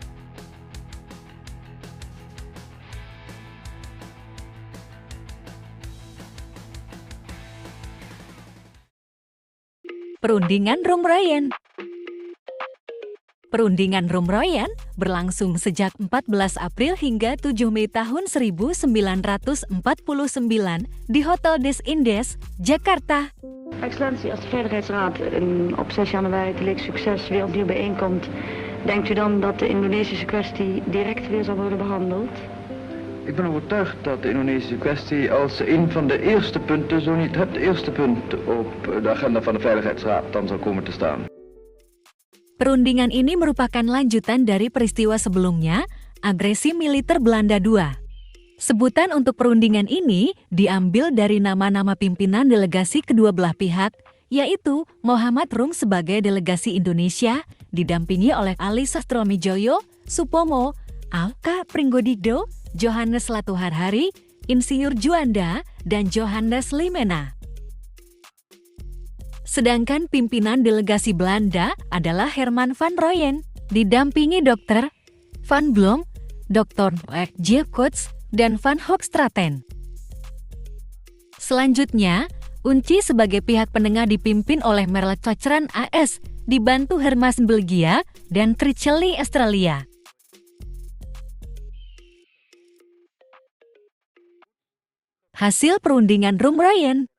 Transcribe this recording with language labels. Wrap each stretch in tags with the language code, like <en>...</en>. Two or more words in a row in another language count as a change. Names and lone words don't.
<id>Perundingan Rumroyen. Perundingan Rumroyen berlangsung sejak 14 April hingga 7 Mei tahun 1949 di Hotel des Indes, Jakarta.</id> <nl>Excellentie, als de Veiligheidsraad op 6 januari te leek succes weer opnieuw bijeenkomt, denkt u dan dat de Indonesische kwestie direct weer zal worden behandeld? Ik ben overtuigd dat de Indonesische kwestie als een van de eerste punten, zo niet het eerste punt op de agenda van de Veiligheidsraad dan zal komen te staan.</nl> <id>Perundingan ini merupakan lanjutan dari peristiwa sebelumnya, agresi militer Belanda II. Sebutan untuk perundingan ini diambil dari nama-nama pimpinan delegasi kedua belah pihak, yaitu Muhammad Rum sebagai delegasi Indonesia, didampingi oleh Ali Sastroamidjojo, Supomo, Alka Pringgodigdo, Johannes Latuharhari, Insinyur Juanda, dan Johannes Limena. Sedangkan pimpinan delegasi Belanda adalah Herman van Rooyen, didampingi Dr. Van Blom, Dr. Jacobs, dan Van Hoogstraten. Selanjutnya, UNCI sebagai pihak penengah dipimpin oleh Merle Cochrane AS, dibantu Hermas Belgia dan Trichelly Australia. Hasil perundingan Rumroyen.</id>